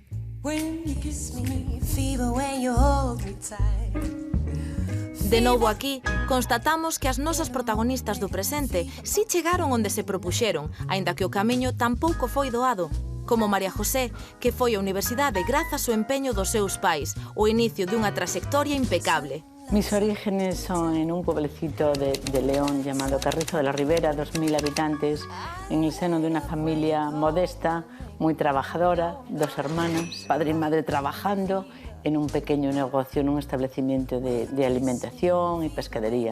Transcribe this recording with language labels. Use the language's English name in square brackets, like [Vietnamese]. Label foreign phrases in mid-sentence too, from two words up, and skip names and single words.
[Galician] De novo aquí, constatamos que as nosas protagonistas do presente si chegaron onde se propuxeron, aínda que o camiño tampouco foi doado, como María José, que foi á universidade grazas ao empeño dos seus pais, o inicio dunha traxectoria impecable. [Spanish] Mis orígenes son en un pueblecito de León llamado Carrizo de la Ribera, 2.000 habitantes, en el seno de una familia modesta, muy trabajadora, 2 hermanas, padre y madre trabajando en un pequeño negocio, en un establecimiento de alimentación y pescadería.